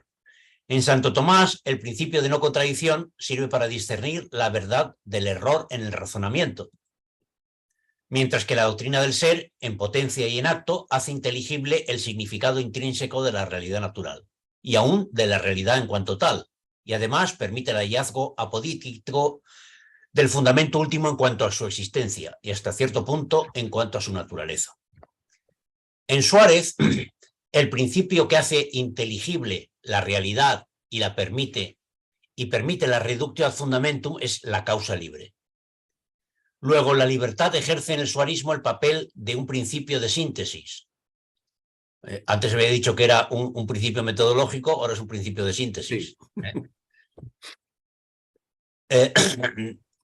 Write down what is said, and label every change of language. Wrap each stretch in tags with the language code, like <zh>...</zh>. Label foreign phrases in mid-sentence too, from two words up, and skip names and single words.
<es>En Santo Tomás, el principio de no contradicción sirve para discernir la verdad del error en el razonamiento, mientras que la doctrina del ser, en potencia y en acto, hace inteligible el significado intrínseco de la realidad natural y aún de la realidad en cuanto tal, y además permite el hallazgo apodíctico del fundamento último en cuanto a su existencia y hasta cierto punto en cuanto a su naturaleza. En Suárez, el principio que hace inteligible la realidad y permite la</es> <la>reductio ad fundamentum</la> <es>es la causa libre. Luego, la libertad ejerce en el suarismo el papel de un principio de síntesis. Antes había dicho que era un principio metodológico, ahora es un principio de síntesis. Sí.</es>